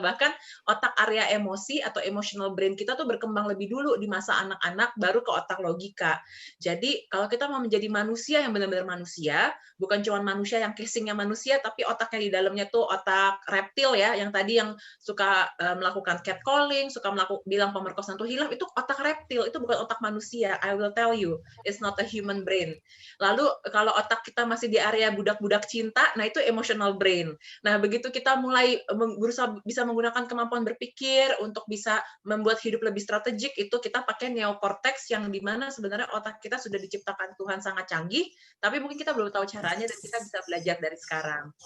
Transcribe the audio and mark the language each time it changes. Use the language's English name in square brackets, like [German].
[Indonesian] Bahkan otak area emosi atau emotional brain kita tuh berkembang lebih dulu di masa anak-anak, baru ke otak logika. Jadi kalau kita mau menjadi manusia yang benar-benar manusia, bukan cuma manusia yang casingnya manusia, tapi otaknya di dalamnya tuh otak reptil ya, yang tadi yang suka melakukan catcalling, suka bilang pemerkosaan tuh hilang, itu otak reptil, itu bukan otak manusia. [English] I will tell you, it's not a human brain. [Indonesian] Lalu kalau otak kita masih di area budak-budak cinta, nah itu emotional brain. Nah, begitu kita mulai berusaha bisa menggunakan kemampuan berpikir untuk bisa membuat hidup lebih strategik, itu kita pakai neokortex, yang dimana sebenarnya otak kita sudah diciptakan Tuhan sangat canggih, tapi mungkin kita belum tahu caranya, dan kita bisa belajar dari sekarang.